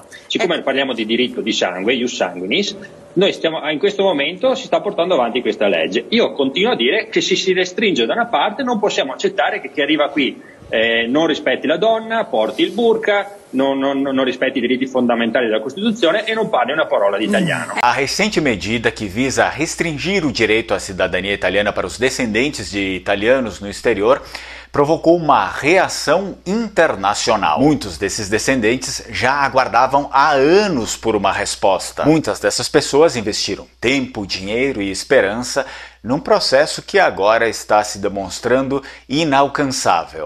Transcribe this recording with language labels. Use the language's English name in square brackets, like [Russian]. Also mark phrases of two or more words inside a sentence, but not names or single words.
[Italian] Siccome parliamo di diritto di sangue, ius sanguinis, noi in questo momento si sta portando avanti questa legge. Io continuo a dire che se si restringe da una parte non possiamo accettare che chi arriva qui non rispetti la donna, porti il burqa, non rispetti i diritti fondamentali della Costituzione e non parli una parola di italiano. [Portuguese] A recente medida que visa restringir o direito à cidadania italiana para os descendentes de italianos no exterior provocou uma reação internacional. Muitos desses descendentes já aguardavam há anos por uma resposta. Muitas dessas pessoas investiram tempo, dinheiro e esperança num processo que agora está se demonstrando inalcançável.